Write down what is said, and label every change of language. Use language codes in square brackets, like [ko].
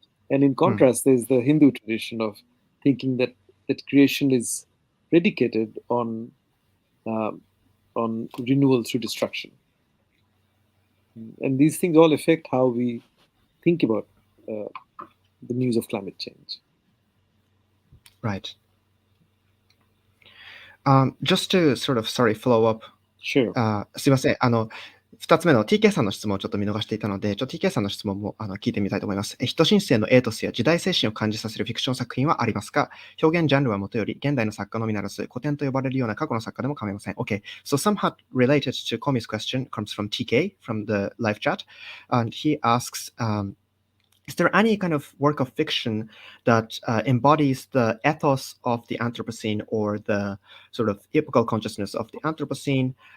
[en] And in contrast, there's the Hindu tradition of thinking that creation is predicated on renewal through destruction. And these things all affect how we think about the news of climate change. Right. Just to sort of, follow up. Sure. [ja] すいません。 2つ目の TK さんの質問をちょっと見逃していたので、TK さんの質問も聞いてみたいと思います。人新世のエイトスや時代精神を感じさせるフィクション作品はありますか？表現ジャンルはもとより、現代の作家のみならず、古典と呼ばれるような過去の作家でも構いません。 [en] Okay, so somehow related to Komi's question comes from TK from the live chat, and he asks, is there any kind of work of fiction that embodies the ethos of the Anthropocene or the sort of epochal consciousness of the Anthropocene?